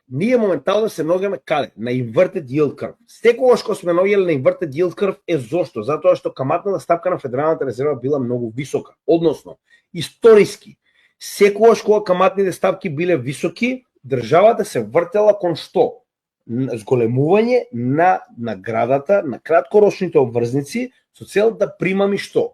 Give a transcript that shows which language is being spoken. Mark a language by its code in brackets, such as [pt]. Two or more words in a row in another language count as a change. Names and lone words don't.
[mk] ние моментално се наоѓаме каде? На [en] inverted yield curve. [mk] Секогаш кога сме наоѓали на [en] inverted yield curve [mk] е зошто? Затоа што каматната стапка на Федералната резерва била многу висока. Односно, историски, секогаш кога каматните стапки биле високи, државата се вртела кон што? Зголемување на наградата на краткорочните обврзници со цел да примами што?